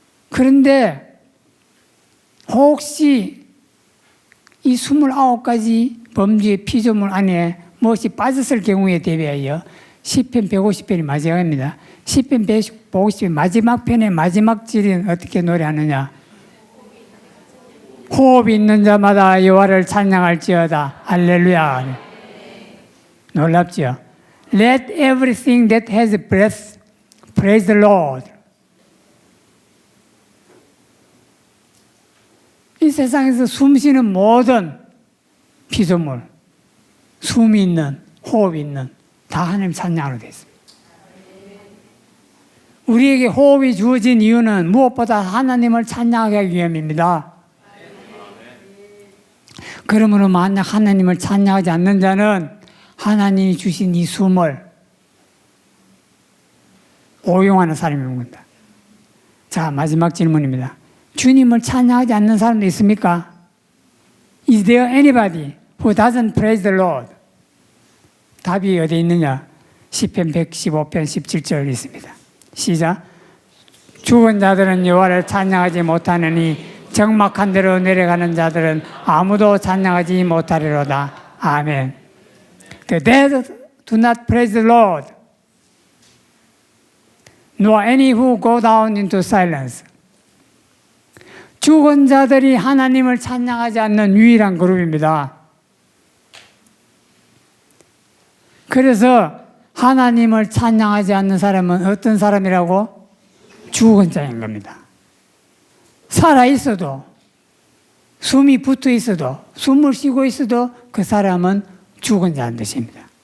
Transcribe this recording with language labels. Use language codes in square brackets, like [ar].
[ko] 그런데 혹시 이 29가지 범죄의 피조물 안에 무엇이 빠졌을 경우에 대비하여 시편 150편이 마지막입니다. 시편 150편 마지막 편의 마지막 절은 어떻게 노래하느냐? 호흡이 있는 자마다 여호와를 찬양할지어다. 할렐루야. 놀랍죠? [en] Let everything that has breath praise the Lord. [ko] 이 세상에서 숨쉬는 모든 피조물, 숨이 있는, 호흡이 있는 다 하나님 찬양으로 되어 있습니다. 우리에게 호흡이 주어진 이유는 무엇보다 하나님을 찬양하기 위함입니다. 그러므로 만약 하나님을 찬양하지 않는 자는 하나님이 주신 이 숨을 오용하는 사람입니다. 자, 마지막 질문입니다. 주님을 찬양하지 않는 사람도 있습니까? [en] Is there anybody who doesn't praise the Lord? [ko] 답이 어디 있느냐? 시편 115편 17절 있습니다. 시작. 죽은 자들은 여호와를 찬양하지 못하느니 적막한 데로 내려가는 자들은 아무도 찬양하지 못하리로다. 아멘. [en] The dead do not praise the Lord, nor any who go down into silence. [ko] 죽은 자들이 하나님을 찬양하지 않는 유일한 그룹입니다. 그래서 하나님을 찬양하지 않는 사람은 어떤 사람이라고? 죽은 자인 겁니다. 살아있어도, 숨이 붙어 있어도, 숨을 쉬고 있어도 그 사람은 죽은 자인 뜻입니다.